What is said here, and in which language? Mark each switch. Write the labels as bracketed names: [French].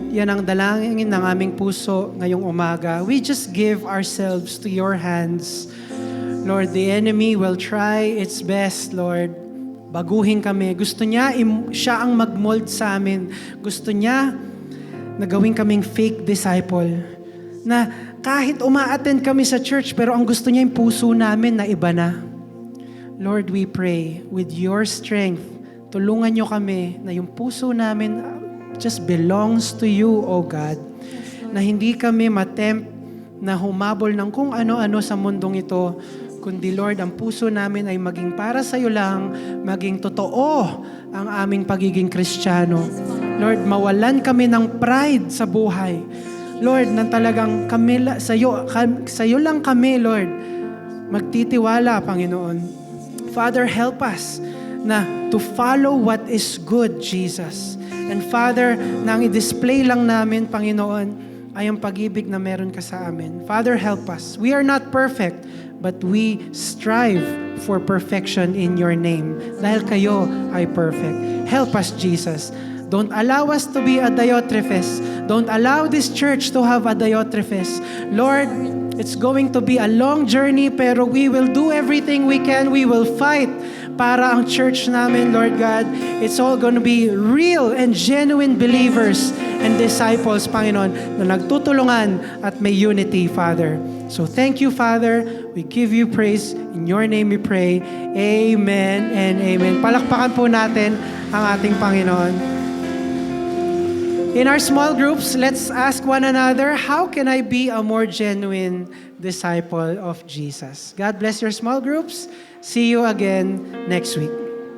[Filipino] Yan ang dalangin ng aming puso ngayong umaga. [English] We just give ourselves to your hands. Lord, the enemy will try its best, Lord. [Filipino] Baguhin kami. Gusto niya, siya ang mag-mold sa amin. Gusto niya na gawin kaming [English] fake disciple. [Filipino] Na kahit uma-attend kami sa church, pero ang gusto niya yung puso namin na iba na. [English] Lord, we pray with your strength, [Filipino] tulungan nyo kami na yung puso namin [English] just belongs to you, O God. [Filipino] Na hindi kami matempt na humabol ng kung ano-ano sa mundong ito, kundi Lord, ang puso namin ay maging para sa iyo lang, maging totoo ang aming pagiging Kristiyano. Lord, mawalan kami ng pride sa buhay. Lord, na talagang kami, sa iyo lang kami, Lord, magtitiwala, Panginoon. [English] Father, help us na to follow what is good, Jesus. [Filipino] And Father, nang i-display lang namin, Panginoon, ay ang pag-ibig na meron ka sa amin. [English] Father, help us. We are not perfect, but we strive for perfection in your name. [Filipino] Dahil kayo ay perfect. [English] Help us, Jesus. Don't allow us to be a Diotrephes. Don't allow this church to have a Diotrephes. Lord, it's going to be a long journey, pero we will do everything we can. We will fight [Filipino] para ang church namin, [English] Lord God, it's all going to be real and genuine believers and disciples, Panginoon, [Filipino] na nagtutulungan at may unity, [English] Father. So thank you, Father. We give you praise. In your name we pray. Amen and amen. [Filipino] Palakpakan po natin ang ating Panginoon. [English] In our small groups, let's ask one another, how can I be a more genuine disciple of Jesus? God bless your small groups. See you again next week.